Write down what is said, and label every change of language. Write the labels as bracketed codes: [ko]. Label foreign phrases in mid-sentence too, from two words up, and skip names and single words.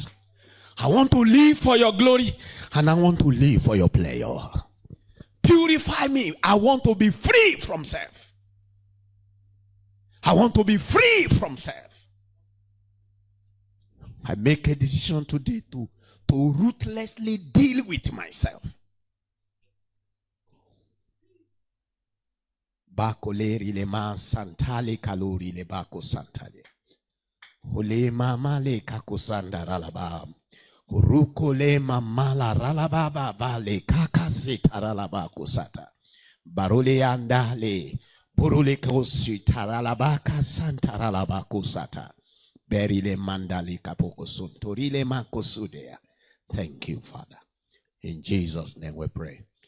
[en] I want to live for your glory and I want to live for your pleasure. Purify me. I want to be free from self. I want to be free from self. I make a decision today to ruthlessly deal with myself. Bakoleri le ma santale kalori le bako santale. Ole mama le kakusanda ralaba. Uruko le mamala ralaba ba le kakasita ralaba kusata. Barole andale. Burule kosi taralabaka santa ralaba kusata. Berile mandali kapoko suntorile makosudea. Thank you, Father. In Jesus' name we pray.